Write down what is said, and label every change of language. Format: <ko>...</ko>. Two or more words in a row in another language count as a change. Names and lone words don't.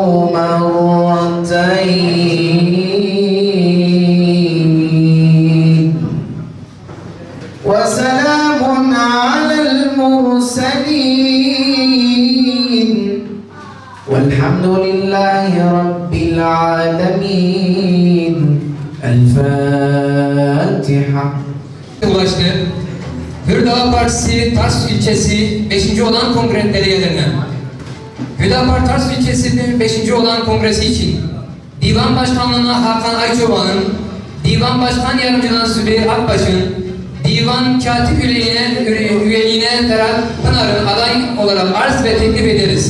<ar>مرتين وسلام على المرسلين والحمد لله رب العالمين. الفاتحة.</ar> <tr>Ulaştı. Hürdağ Partisi Tars ilçesi 5. olan kongre delegelerine, Hüdapar Tars ilçesi 5. olan kongresi için Divan Başkanlığı'na Hakan Ayçoban'ın, Divan Başkan Yardımcılığına Zübeyir Akbaş'ın, Divan Katip üyeliğine Ferhat Pınar'ın aday olarak arz ve teklif ederiz.</tr>